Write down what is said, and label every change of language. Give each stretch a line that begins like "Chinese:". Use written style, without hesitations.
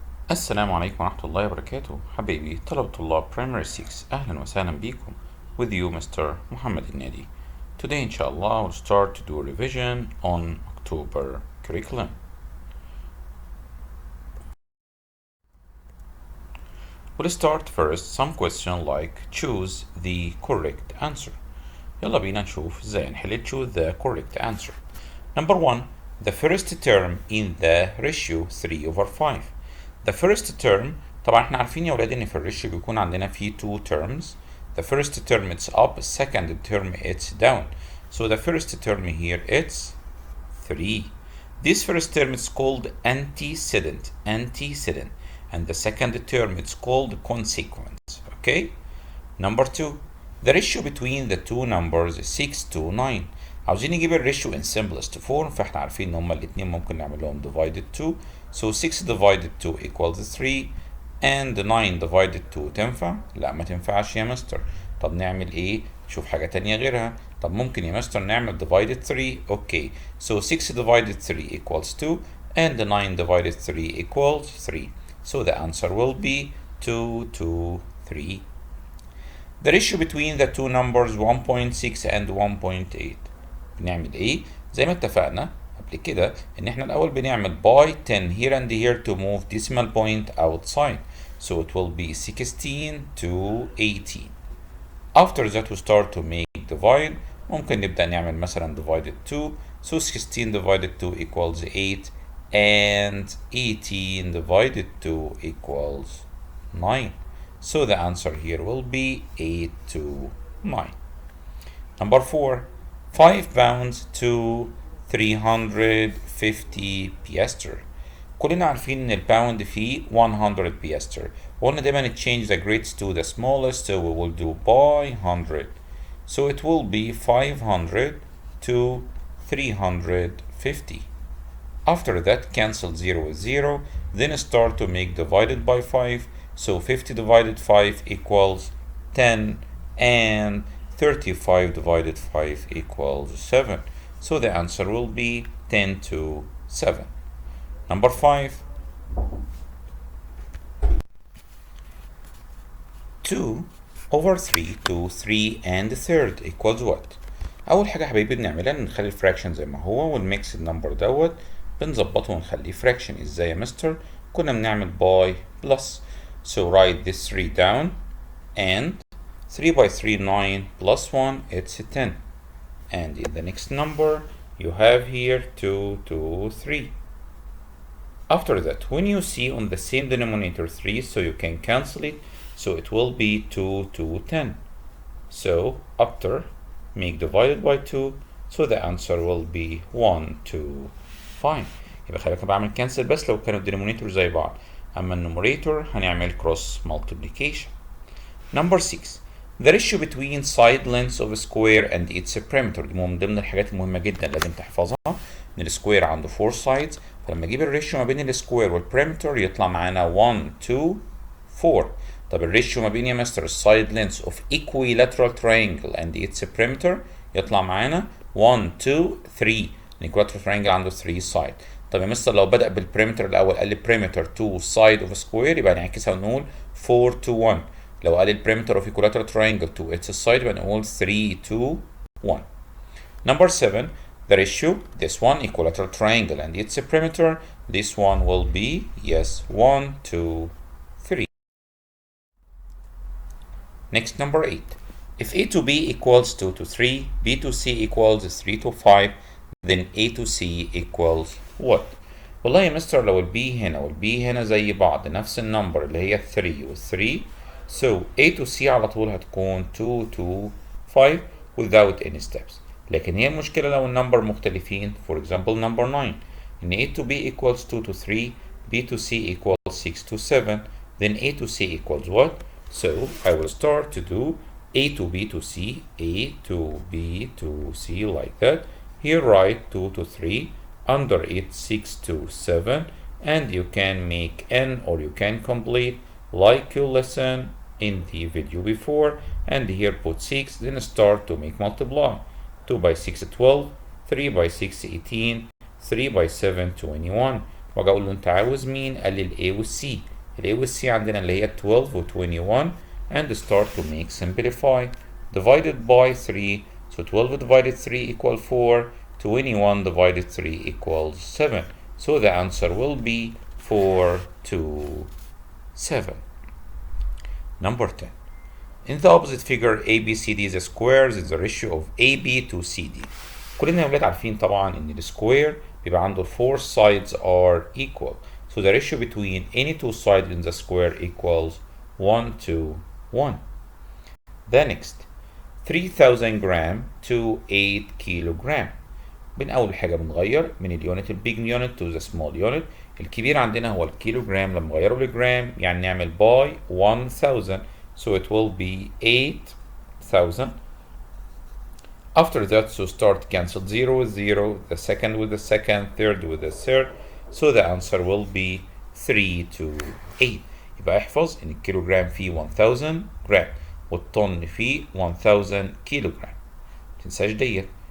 Arabic: السلام عليكم ورحمة الله وبركاته حبايبي طلاب Primary 6 أهلا وسهلا بيكم
English: with you Mr. Mohamed El-Nady. Today inshallah we'll start to do a revision on October curriculum. We'll start first some question like choose the correct answer.
Arabic: يلا بينا نشوف ازاي نحل
English: choose the correct answer. Number 1. The first term in the ratio 3/5. The first term
Arabic: طبعا احنا عارفين يا ولاد ان في الريشيو بيكون عندنا فيه
English: two terms. The first term it's up, second term it's down. So the first term here it's 3. This first term is called antecedent, and the second term it's called consequence. Okay? Number 2. The ratio between the two numbers is 6 to 9.
Arabic: عاوزين نجيب الريشيو
English: in simplest form
Arabic: فاحنا عارفين ان هما الاتنين ممكن نعمل لهم
English: divided 2. So 6 divided 2 equals 3 and 9 divided 2
Arabic: تنفع؟ لا ما تنفعش يا مستر. طب نعمل ايه؟ نشوف حاجة تانية غيرها. طب ممكن يا مستر نعمل
English: divided 3. Okay. So 6 divided 3 equals 2 and 9 divided 3 equals 3. So the answer will be 2 to 3. The ratio between the two numbers 1.6 and 1.8.
Arabic: بنعمل ايه؟ زي ما اتفقنا قبل كده ان احنا الاول بنعمل
English: by 10 here and here to move decimal point outside. So it will be 16 to 18. After that we start to make divide.
Arabic: ممكن نبدأ نعمل مثلا
English: divided 2. So 16 divided 2 equals 8 and 18 divided 2 equals 9. So the answer here will be 8 to 9. Number 4. 5 pounds to 350 piastre.
Arabic: كلنا عارفين ان الباوند فيه 100 piastre. وقلنا دايما
English: change the grades to the smallest, so we will do by 100. So it will be 500 to 350. After that cancel 0 with 0, then start to make divided by 5. So 50 divided 5 equals 10 and 35 divided 5 equals 7. So the answer will be 10 to 7. Number 5. 2 over 3 to 3 and a third equals what?
Arabic: أول حاجة حبايبي بنعملها نخلي الفراكشن زي ما هو ونميكس النمبر دوت بنظبطه ونخليه فراكشن. ازاي يا مستر؟ كنا بنعمل by plus.
English: So write this 3 down and 3 by 3 9 plus 1 it's 10. And in the next number you have here 2 to 3. After that when you see on the same denominator 3, so you can cancel it, so it will be 2 to 10. So after make divided by 2, so the answer will be 1 to 5.
Arabic: يبقى خلي بالك بعمل كانسل بس لو كانوا الدينومينيتور زي بعض، اما النوميريتور هنعمل
English: cross multiplication. Number 6. The ratio between side lengths of a square and its perimeter.
Arabic: دي من ضمن الحاجات المهمة جدا لازم تحفظها، ان السكوير عنده
English: 4 sides،
Arabic: فلما اجيب الريشيو ما بين السكوير والبريمتر يطلع معانا 1 2 4. طب الريشيو ما بين يا مستر السايد لينثs
English: of equilateral triangle and its perimeter
Arabic: يطلع معانا 1 2 3.
English: equilateral triangle
Arabic: عنده
English: 3 side.
Arabic: طب يا مستر لو بدأ بالبريمتر الأول قال لي
English: perimeter to side of a square
Arabic: يبقى نعكسها ونقول
English: 4 to 1.
Arabic: لو قال البريمتر
English: of equilateral triangle to its side
Arabic: يبقى نقول
English: 3 to 1. Number 7. The ratio, this one equilateral triangle and its perimeter, this one will be, yes, 1 to 3. Next, number 8. If A to B equals 2 to 3, B to C equals 3 to 5, then A to C equals what?
Arabic: والله يا مستر لو البي هنا والبي هنا زي بعض نفس النمبر اللي هي 3 و 3،
English: so A to C
Arabic: على طول هتكون
English: 2 to 5 without any steps.
Arabic: لكن هي المشكلة لو النمبر مختلفين.
English: For example number 9 ان A to B equals 2 to 3, B to C equals 6 to 7, then A to C equals what? So I will start to do A to B to C, A to B to C like that. Here write 2 to 3, under it 6 to 7, and you can make n or you can complete like you listen in the video before, and here put 6, then start to make multiply. 2 by 6 12, 3 by 6 18, 3 by 7 21.
Arabic: واجي اقول له انت عاوز مين؟ قال لي الاي والسي. ال A وال C عندنا اللي هي 12 و 21
English: and start to make simplify. Divided by 3, so 12 divided 3 equals 4, 21 divided 3 equals 7. So the answer will be 4 to 7. Number 10. In the opposite figure ABCD the squares is the ratio of AB to CD.
Arabic: كلنا يا ولاد عارفين طبعا ان السكوير بيبقى عنده
English: 4 sides are equal. So the ratio between any two sides in the square equals 1 to 1. The next 3000 gram to 8 kilogram.
Arabic: أول حاجة بنغير من اليونت البيج يونت
English: to the small unit.
Arabic: الكبير عندنا هو الكيلوجرام، لما نغيره لجرام يعني نعمل
English: by 1000. So it will be 8,000. After that, so start cancel 0 with 0, the second with the second, third with the third. So the answer will be 3 to 8.
Arabic: يبقى احفظ ان الكيلوجرام فيه 1000 جرام والطن فيه 1000 كيلوجرام. متنساش ديت.